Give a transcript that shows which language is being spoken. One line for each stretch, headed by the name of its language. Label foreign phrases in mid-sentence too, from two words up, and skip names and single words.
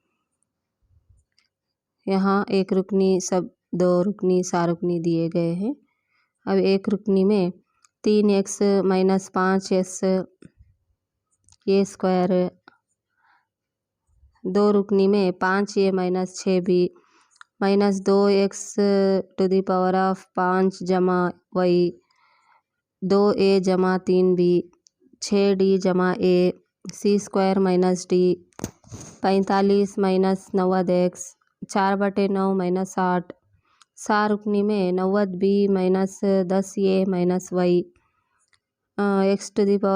Urdu: یہاں ایک رکنی، دو رکنی، سا رکنی دیے گئے ہیں۔ اب ایک رکنی میں 3x - 5s یہ اسکوائر، دو رکنی میں 5a - 6b -2x⁵ جمع y 2a جمع 3b 6d جمع a c² - d 45 - 90x 4/9 - 60 سا رکنی میں 90b - 10a - y x⁵